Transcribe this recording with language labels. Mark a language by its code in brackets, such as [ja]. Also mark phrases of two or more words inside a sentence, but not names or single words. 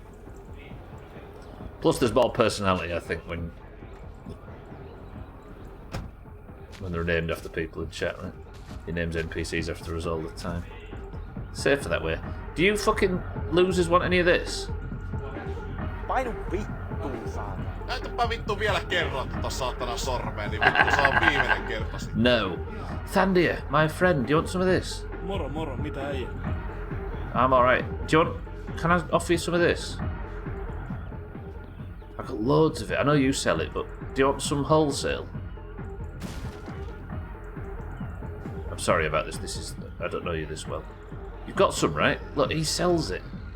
[en] Plus, there's more personality, I think, when When they're named after people in chat, right? He names NPCs after us all the time. Safer that way. Do you fucking losers want any of this? [fi] Painu vittuun saatana. Näytäpä vittu vielä kerran tota saatana sormeen, niin vittu se on viimeinen kerta sitten. No. [en] Thandia, my friend, do you want some of this? [fi] Moro, mitä äijä? [en] I'm alright. Do you want... Can I offer you some of this? I've got loads of it. I know you sell it, but do you want some wholesale? I'm sorry about this. This is... I don't know you this well. You've got some, right? Look, he sells it.